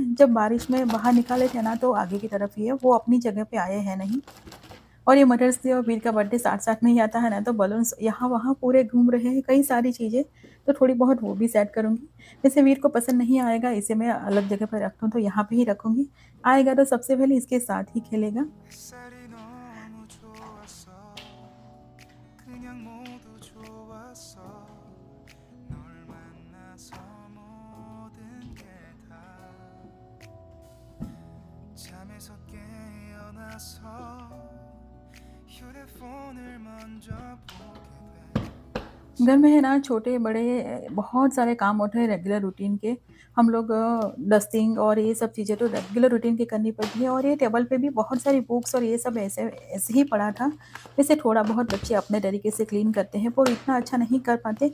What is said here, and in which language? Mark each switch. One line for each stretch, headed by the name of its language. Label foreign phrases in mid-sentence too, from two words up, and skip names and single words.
Hindi: जब बारिश में बाहर निकाले थे ना तो आगे की तरफ ही है, वो अपनी जगह पे आए हैं नहीं। और ये मदर्स डे और वीर का बर्थडे साथ-साथ में ही आता है ना, तो बलून्स यहाँ-वहाँ पूरे घूम रहे हैं, कई सारी चीज़ें, तो थोड़ी बहुत वो भी सेट करूँगी। वैसे वीर को पसंद नहीं आएगा, इसे मैं अलग जगह पे रखती हूँ, तो यहाँ पे ही रखूँगी। आएगा तो सबसे पहले इसके साथ ही खेलेगा।
Korean: 햇살이 너무 좋았어 그냥 모두 좋았어 널 만나서 모든 게 다 잠에서 깨어나서 휴대폰을 먼저 보게 돼
Hindi: घर में है ना छोटे-बड़े बहुत सारे काम होते हैं
English: regular routine
Hindi: के। हम लोग डस्टिंग और ये सब चीज़ें तो
English: regular routine
Hindi: की करनी पड़ती है और ये टेबल पे भी बहुत सारी बुक्स और ये सब ऐसे ऐसे ही पड़ा था। वैसे थोड़ा बहुत बच्चे अपने तरीके से क्लीन करते हैं पर इतना अच्छा नहीं कर पाते।